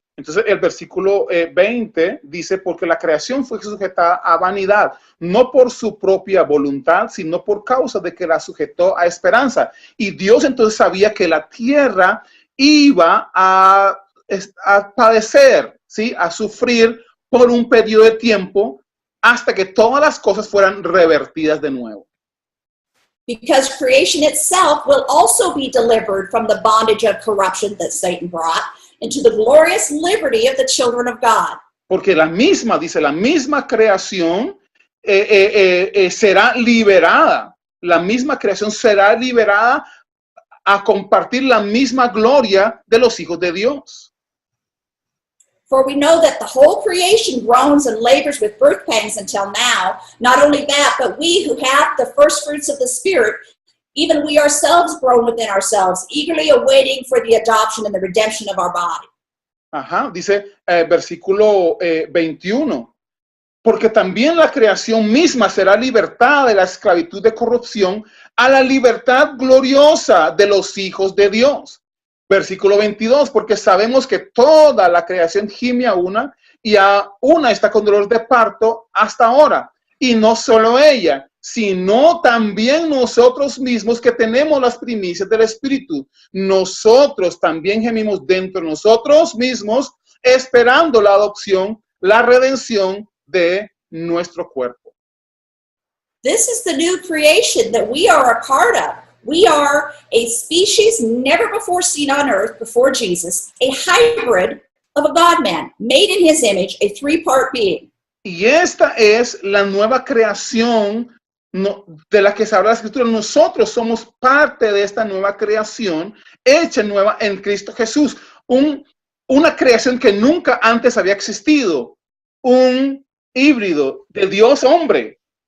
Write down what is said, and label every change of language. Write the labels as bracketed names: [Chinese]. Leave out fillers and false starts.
[Spanish] Entonces el versículo 20 dice, porque la creación fue sujeta a vanidad, no por su propia voluntad, sino por causa de que la sujetó a esperanza. Y Dios entonces sabía que la tierra iba a padecer, ¿sí? A sufrir por un periodo de tiempo hasta que todas las cosas fueran revertidas de nuevo. [English] Because creation itself will also be delivered from the bondage of corruption that Satan brought into the glorious liberty of the children of God. [Spanish] Porque la misma, dice, la misma creación será liberada. La misma creación será liberada a compartir la misma gloria de los hijos de Dios. [English] For we know that the whole creation groans and labors with birth pangs until now. Not only that, but we who have the first fruits of the Spirit, even we ourselves groan within ourselves, eagerly awaiting for the adoption and the redemption of our body. [Spanish] Ajá, dice versículo 21. Porque también la creación misma será libertada de la esclavitud de corrupción a la libertad gloriosa de los hijos de Dios. Versículo 22, porque sabemos que toda la creación gime a una y a una está con dolor de parto hasta ahora. Y no solo ella, sino también nosotros mismos que tenemos las primicias del Espíritu. Nosotros también gemimos dentro de nosotros mismos, esperando la adopción, la redención de nuestro cuerpo. [English] This is the new creation that we are a part of. We are a species never before seen on earth before Jesus, a hybrid of a God-man, made in his image, a three-part being. [Spanish] Y esta es la nueva creación de la que se habla la Escritura. Nosotros somos parte de esta nueva creación, hecha nueva en Cristo Jesús. Una creación que nunca antes había existido. Un híbrido de Dios hombre.